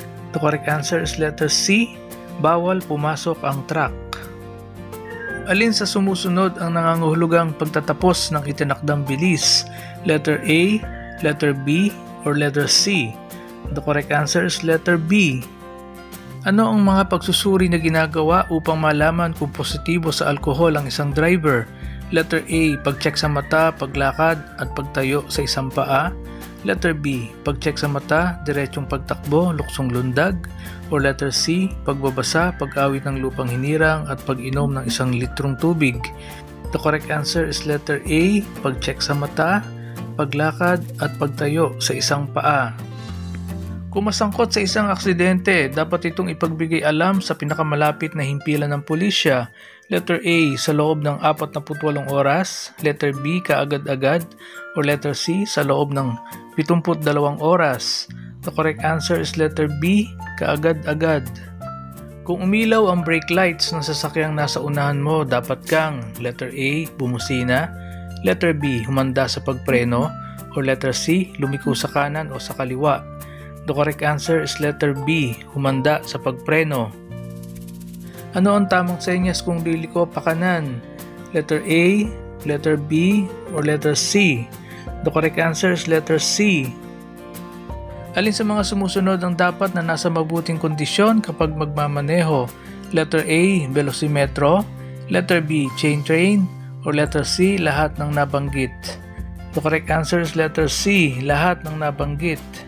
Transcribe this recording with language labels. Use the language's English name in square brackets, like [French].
[English] The correct answer is letter C, [Filipino] bawal pumasok ang [English] truck. [Filipino] Alin sa sumusunod ang nangangahulugang pagtatapos ng itinakdang bilis? [English] Letter A, letter B, or letter C? The correct answer is letter B. [Filipino] Ano ang mga pagsusuri na ginagawa upang malaman kung positibo sa alkohol ang isang driver? Letter A, pag-check sa mata, paglakad at pagtayo sa isang paa. Letter B, pag-check sa mata, diretsyong pagtakbo, luksong lundag. Or letter C, pagbabasa, pag-awit ng lupang hinirang at pag-inom ng 1 litrong tubig. [English] The correct answer is letter A, [Filipino] pag-check sa mata, paglakad at pagtayo sa isang paa. Kung masangkot sa isang aksidente, dapat itong ipagbigay alam sa pinakamalapit na himpilan ng pulisya. Letter A, sa loob ng 48 oras. Letter B, kaagad-agad. Or letter C, sa loob ng 72 oras. [English] The correct answer is letter B, kaagad-agad. [Filipino] Kung umilaw ang brake lights ng sasakyang nasa unahan mo, dapat kang letter A, bumusina. Letter B, humanda sa pagpreno. Or letter C, lumiko sa kanan o sa kaliwa. [English] The correct answer is letter B, [Filipino] humanda sa pagpreno. Ano ang tamang senyas kung liliko pakanan? [English] Letter A, letter B, or letter C? The correct answer is letter C. [Filipino] Alin sa mga sumusunod ang dapat na nasa mabuting kondisyon kapag magmamaneho? Letter A, velocimetro. Letter B, chain train. [English] Or letter C, [Filipino] lahat ng nabanggit? [English] The correct answer is letter C, lahat ng nabanggit.